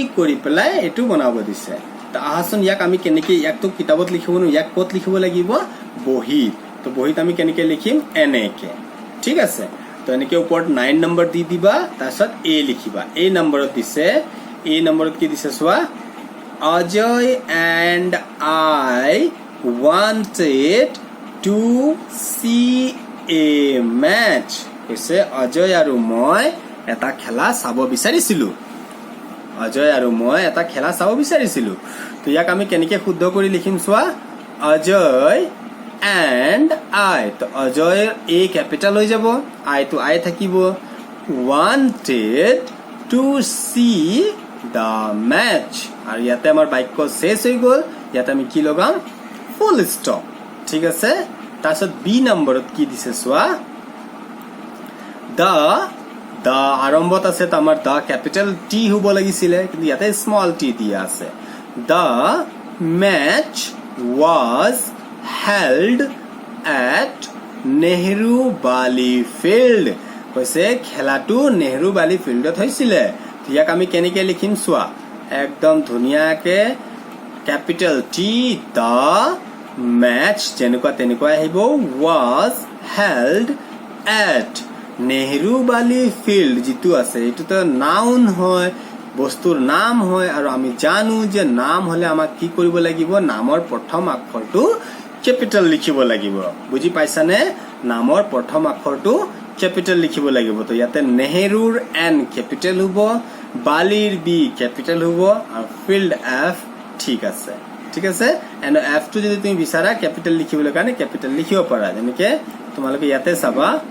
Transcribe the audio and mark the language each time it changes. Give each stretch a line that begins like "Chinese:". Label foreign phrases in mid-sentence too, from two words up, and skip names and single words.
Assamese: কৰি পেলাই এটো বনাব দিছে তো আহাচোন ইয়াক আমি কেনেকৈ ইয়াক তো কিতাপত লিখিব নো ইয়াক ক'ত লিখিব লাগিব বহিত তো বহিত আমি কেনেকৈ লিখিম এনেকে ঠিক আছে তো এনেকে ওপৰত 9 নম্বৰ দি দিবা তাৰছত এ লিখিবা এ নম্বৰত দিছে এ নম্বৰত কি দিছে সোৱা
English: Ajay and I wanted to see a match.
Assamese: কৈছে অজয় আৰু মই এটা খেলা চাব বিচাৰিছিলো অজয় আৰু মই এটা খেলা চাব বিচাৰিছিলো তো ইয়াক আমি কেনেকৈ শুদ্ধ কৰি লিখিম সোৱা অজয়
English: and I
Assamese: তো অজয় a ক্যাপিটাল হৈ যাব I তো I থাকিব
English: wanted to see the match
Assamese: আৰু ইয়াতে আমাৰ বাক্য শেষ হৈ গল ইয়াতে আমি কি লগাম
English: full stop
Assamese: ঠিক আছে তাৰছত বি নম্বৰত কি দিছে সোৱা the আৰম্ভত আছে তো আমাৰ the
English: capital T
Assamese: হ'ব লাগিছিলে কিন্তু ইয়াতে
English: small t
Assamese: দিয়া আছে
English: the match was held at Nehru Bali field
Assamese: কৈছে খেলাটো নেহৰু বালি ফিল্ডত হৈছিলে ইয়াক আমি কেনেকৈ লিখিম সোৱা একদম ধুনিয়াকে
English: capital T the match
Assamese: যেনেকুৱা তেনেকুৱা আহিব
English: was held at
Assamese: নেহৰু বালি ফিল্ড যেটো আছে এটো তো নাউন হয় বস্তুৰ নাম হয় আৰু আমি জানো যে নাম হলে আমাক কি কৰিব লাগিব নামৰ প্ৰথম আখৰটো ক্যাপিটাল লিখিব লাগিব বুজি পাইছানে নামৰ প্ৰথম আখৰটো ক্যাপিটাল লিখিব লাগিব তো ইয়াতে নেহৰুৰ এন ক্যাপিটাল হ'ব বালিৰ বি ক্যাপিটাল হ'ব আৰু ফিল্ড এফ ঠিক আছে
English: and F
Assamese: টো যদি তুমি বিচাৰা ক্যাপিটাল লিখিবলৈ কাৰণে ক্যাপিটাল লিখিব পাৰা যেনেকে তোমালোকে ইয়াতে চাবা